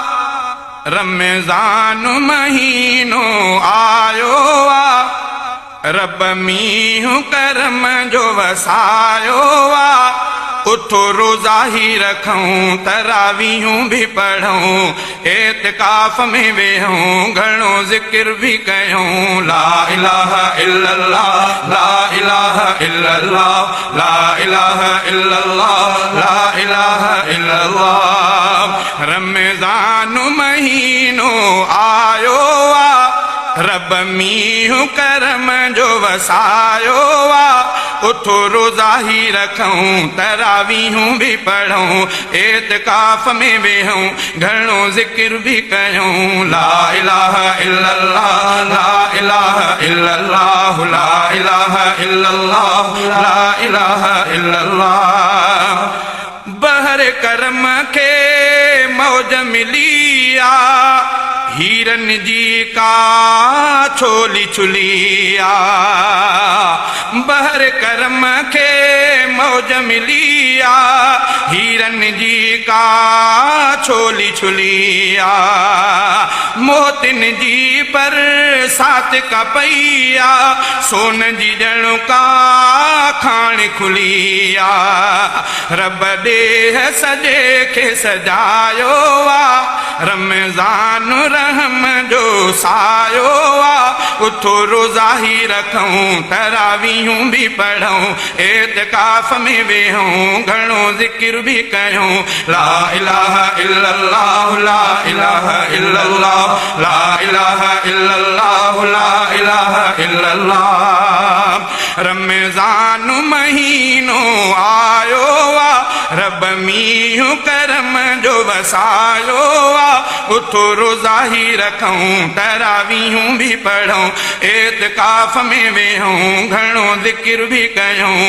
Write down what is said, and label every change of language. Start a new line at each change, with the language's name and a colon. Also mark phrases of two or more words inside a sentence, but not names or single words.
Sindhi: रमज़ान महीनो आयो आ, रब मींहुं करम जो वसायो आ। उठो रोज़ा ही रखूं, तरावीहूं भी पढ़ूं, एतिकाफ में वेहूं, घणो ज़िक्र भी कयूं।
Arabic: لا إله إلا الله، لا إله إلا الله، لا إله إلا الله، لا إله إلا الله.
Sindhi: रमज़ान महीनो आयो आ, रब मींहुं करम जो वसायो आ। उठो रोज़ा ही रखूं, तरावीहूं भी पढ़ूं, एतिकाफ में वेहूं, घणो ज़िक्र भी कयूं।
Arabic: لا إله إلا الله، لا إله إلا الله، لا إله إلا الله، لا إله إلا الله.
Sindhi: बहर करम के मौज मिलिया, हीरन जी का छोली छुलिया। बहर करम के मौज मिलिया, हीरन जी का छोली छुलिया। मोतिन जी पर सात का पैया, सोन जी जणु का खान खुलिया। रब देह सजे के सजायो आ, रमज़ान रहम जो सायो आ। उठो रोज़ा ही रखूं, तरावीहूं भी पढ़ूं, एतिकाफ में वेहूं, घणो ज़िक्र भी कयूं।
Arabic: لا إله إلا الله، لا إله إلا الله، لا إله إلا الله، لا إله إلا الله.
Sindhi: रमज़ान महीनो आयो आ, रब मींहुं करम जो वसायो आ। उठो रोज़ा ही रखूं, तरावीहूं भी पढ़ूं, एतिकाफ में वेहूं, घणो ज़िक्र भी कयूं।